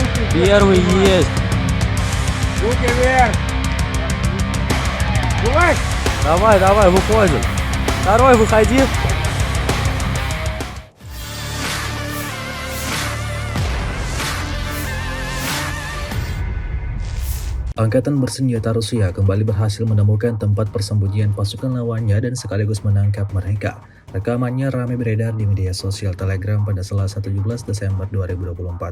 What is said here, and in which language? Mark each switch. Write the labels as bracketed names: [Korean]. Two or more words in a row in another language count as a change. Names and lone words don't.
[Russian] Первый есть. Руки вверх. Давай. Давай, давай, выходим. Второй, выходи. [Indonesian] Angkatan bersenjata Rusia kembali berhasil menemukan tempat persembunyian pasukan lawannya dan sekaligus menangkap mereka. Rekamannya ramai beredar di media sosial Telegram pada Selasa 17 Desember 2024.